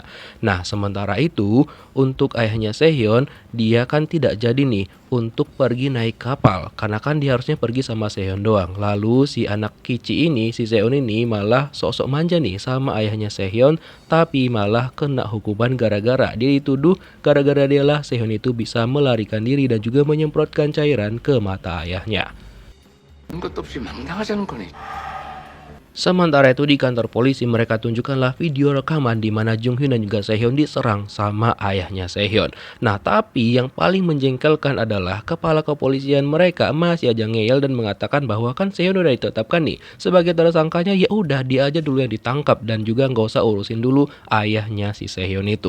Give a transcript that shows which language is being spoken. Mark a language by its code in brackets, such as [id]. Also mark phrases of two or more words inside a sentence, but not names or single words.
[id] Nah, sementara itu untuk ayahnya Sehyeon, dia kan tidak jadi nih untuk pergi naik kapal karena kan dia harusnya pergi sama Sehyeon doang. Lalu si anak Kici ini, si Sehyeon ini malah sok-sok manja nih sama ayahnya Sehyeon, tapi malah kena hukuman gara-gara dia dituduh gara-gara dialah Sehyeon itu bisa melarikan diri dan juga menyemprotkan cairan ke mata ayahnya. [ko] 것도 없이 막 나가자는 거네. [id] Sementara itu di kantor polisi mereka tunjukkanlah video rekaman di mana Junghyun dan juga Sehyeon diserang sama ayahnya Sehyeon. Nah, tapi yang paling menjengkelkan adalah kepala kepolisian mereka masih aja ngeyel dan mengatakan bahwa kan Sehyeon udah ditetapkan nih sebagai tersangkanya, ya udah dia aja dulu yang ditangkap dan juga nggak usah urusin dulu ayahnya si Sehyeon itu.